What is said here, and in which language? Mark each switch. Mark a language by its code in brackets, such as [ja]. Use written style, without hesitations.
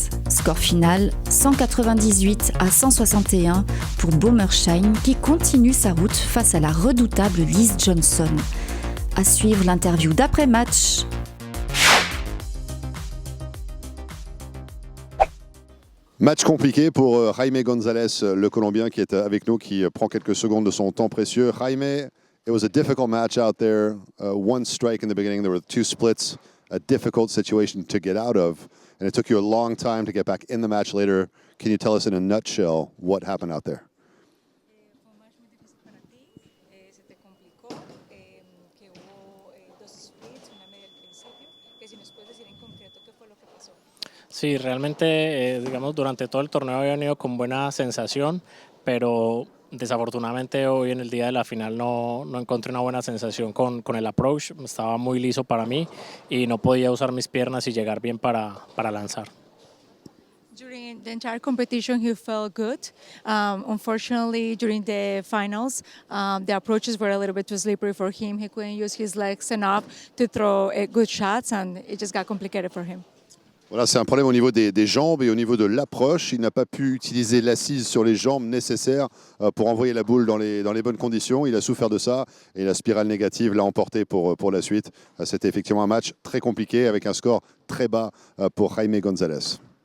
[fr] Score final 198-161 pour Boomershine qui continue sa route face à la redoutable Liz Johnson. À suivre l'interview d'après-match. Match compliqué pour Jaime González, le Colombien qui est avec nous, qui prend quelques secondes de son temps précieux. [en] Jaime, it was a difficult match out there. One strike in the beginning, there were 2 splits, a difficult situation to get out of, and it took you a long time to get back in the match later. Can you tell us in a nutshell what happened out there? [es] Fue un match muy difícil para ti, se te complicó, que hubo 2 splits, una media al principio, que si nos puedes decir en concreto qué fue lo que pasó. Sí, realmente, digamos, durante todo el torneo había venido con buena sensación, pero desafortunadamente hoy en el día de la final no encontré una buena sensación con el approach. Estaba muy liso para mí y no podía usar mis piernas y llegar bien para lanzar. [en] During the entire competition, he felt good. Unfortunately, during the finals, the approaches were a little bit too slippery for him. He couldn't use his legs enough to throw good shots, and it just got complicated for him. [fr] Voilà, c'est un problème au niveau des jambes et au niveau de l'approche. Il n'a pas pu utiliser l'assise sur les jambes nécessaires pour envoyer la boule dans les bonnes conditions. Il a souffert de ça et la spirale négative l'a emporté pour la suite. C'était effectivement un match très compliqué avec un score très bas pour Jaime González.